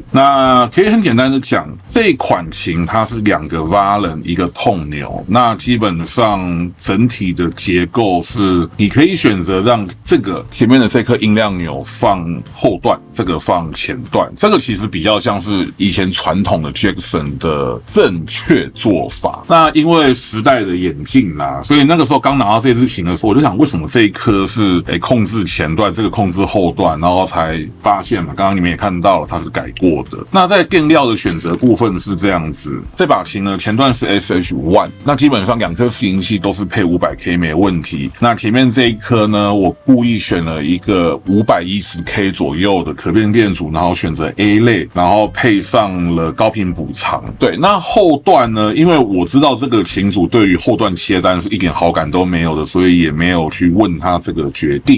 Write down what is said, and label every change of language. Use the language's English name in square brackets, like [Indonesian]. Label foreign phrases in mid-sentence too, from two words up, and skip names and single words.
[Chinese] 那可以很簡單的講，這一款琴它是2個 Valen 1個痛鈕，那基本上整體的結構是你可以選擇讓這個前面的這顆音量鈕放後段，這個放前段，這個其實比較像是以前傳統的 Jackson 的正確做法。那因為時代的演進啦，所以那個時候剛拿到這支琴的時候，我就想為什麼這一顆是控制前段，這個控制後段，然後才發現嘛，剛剛你們也看到了它是改過的。那在電料的選擇部分是這樣子，這把琴呢前段是 SH1， 那基本上2顆拾音器都是配 500K 沒問題。那前面這一顆呢，我故意選了一個 510K 左右的可變電阻，然後選擇 A 類，然後配上了高頻補償。對，那後段呢，因為我知道這個琴主對於後段切單是一點好感都沒有的，所以也沒有去問他這個決定。